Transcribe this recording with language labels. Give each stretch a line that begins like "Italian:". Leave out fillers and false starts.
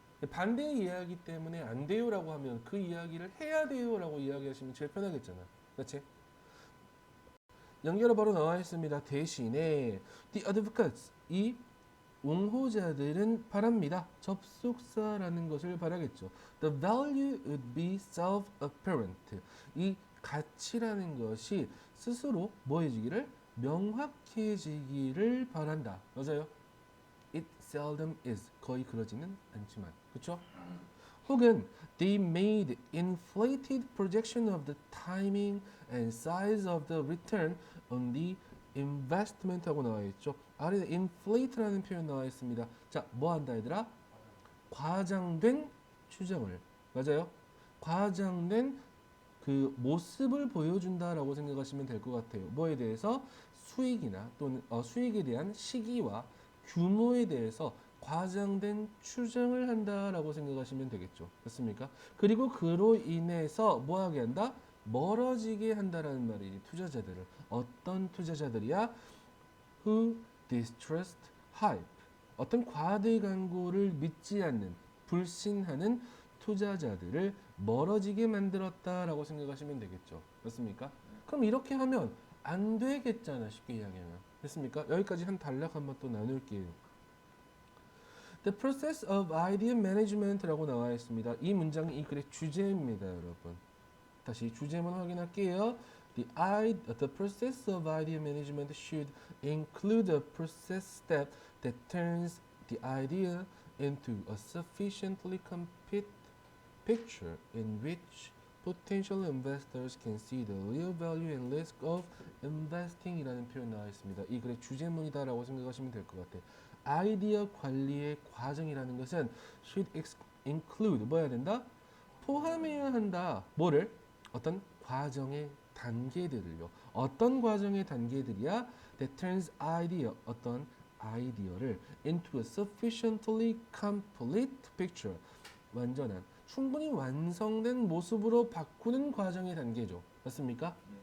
Korean: 반대의 이야기 때문에 안 돼요라고 하면 그 이야기를 해야 돼요라고 이야기하시면 제일 편하겠잖아. 그치? 연결어 바로 나와 있습니다. 대신에
English: the advocates
Korean: 이 옹호자들은 바랍니다. 접속사라는 것을 바라겠죠.
English: The value would be self-apparent.
Korean: 이 가치라는 것이 스스로 뭐해지기를 명확해지기를 바란다. 맞아요?
English: It seldom is.
Korean: 거의 그러지는 않지만. 그렇죠?
English: 혹은 they made inflated projection of the timing and size of the return on the investment
Korean: 하고 나와 있죠. 아래에 inflate라는 표현 나와 있습니다. 자, 뭐 한다 얘들아? 과장된 추정을. 맞아요? 과장된 그 모습을 보여준다라고 생각하시면 될 것 같아요. 뭐에 대해서? 수익이나 또는 수익에 대한 시기와 규모에 대해서 과장된 추정을 한다라고 생각하시면 되겠죠. 맞습니까? 그리고 그로 인해서 뭐하게 한다? 멀어지게 한다라는 말이지. 투자자들을. 어떤 투자자들이야?
English: Who distrust hype.
Korean: 어떤 과대 광고를 믿지 않는 불신하는 투자자들을 멀어지게 만들었다라고 생각하시면 되겠죠. 맞습니까? 그럼 이렇게 하면 안 되겠잖아. 쉽게 이야기하면. 됐습니까? 여기까지 한 단락 한번 또 나눌게요.
English: The process of idea management라고
Korean: 나와 있습니다. 이 문장이 이 글의 주제입니다, 여러분. 다시 주제문 확인할게요.
English: The process of idea management should include a process step that turns the idea into a sufficiently complete picture in which potential investors can see the real value and risk of investing이라는
Korean: 표현 나와 있습니다. 이 글의 주제문이다라고 생각하시면 될 것 같아요. 아이디어 관리의 과정이라는 것은
English: should include
Korean: 뭐야 된다? 포함해야 한다. 뭐를? 어떤 과정의 단계들을요. 어떤 과정의 단계들이야?
English: That turns idea,
Korean: 어떤 아이디어를
English: into a sufficiently complete picture,
Korean: 완전한, 충분히 완성된 모습으로 바꾸는 과정의 단계죠. 맞습니까?